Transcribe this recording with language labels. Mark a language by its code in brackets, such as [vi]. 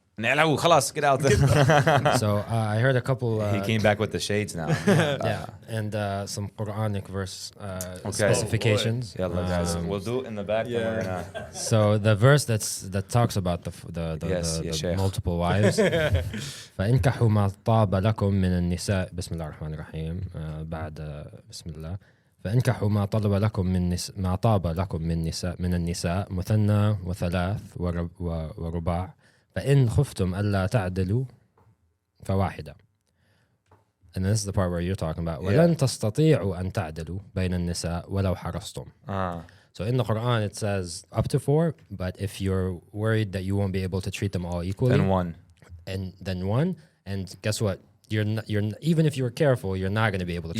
[en] Nalaw, khalas, get out. So I heard a couple. He came back with the shades now. Yeah, and some Quranic verse specifications. Yalla, guys. We'll do it in the back. Yeah. Then we're gonna... So the verse that talks about the Yes, Sheikh. multiple wives. [ar] فإنكحوا ما طاب لكم من النساء بسم الله الرحمن الرحيم بعد بسم الله فإنكحوا ما طلب لكم ما طاب لكم من النساء مثنى وثلاث ورباع فإن خفتم ألا تعدلوا فواحدة. [en] And this is the part where you're talking about [ar] ولن تستطيعوا أن تعدلوا بين النساء ولو حرصتم. [en] So in the Quran it says up to 4, but if you're worried that you won't be able to treat them all equally, then one. And guess what? You're even if you were careful, you're not going to be able to.